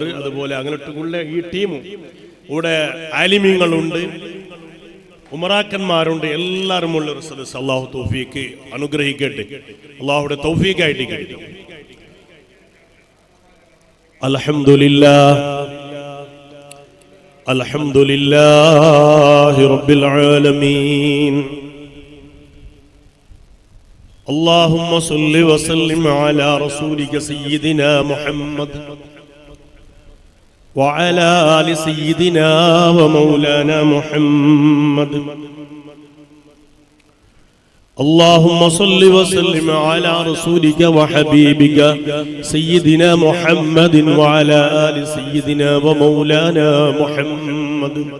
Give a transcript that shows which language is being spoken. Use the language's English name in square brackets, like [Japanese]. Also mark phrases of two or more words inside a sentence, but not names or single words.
[Malayalam] അതുപോലെ അങ്ങോട്ടുള്ള ഈ ടീമും ഇവിടെ ആലിമീങ്ങളുണ്ട്, ഉമറാക്കന്മാരുണ്ട്, എല്ലാവരും ഉള്ള ഒരു സദസ്സ്. അള്ളാഹു തൗഫീഖ് അനുഗ്രഹിക്കട്ടെ. അള്ളാഹുടെ തൗഫീഖായിട്ട് കഴിക്കും. [Arabic] الحمد لله الحمد لله رب العالمين. اللهم صل وسلم على رسولك سيدنا محمد وعلى آل سيدنا ومولانا محمد. اللهم صل وسلم على رسولك وحبيبك سيدنا محمد وعلى آل سيدنا ومولانا محمد.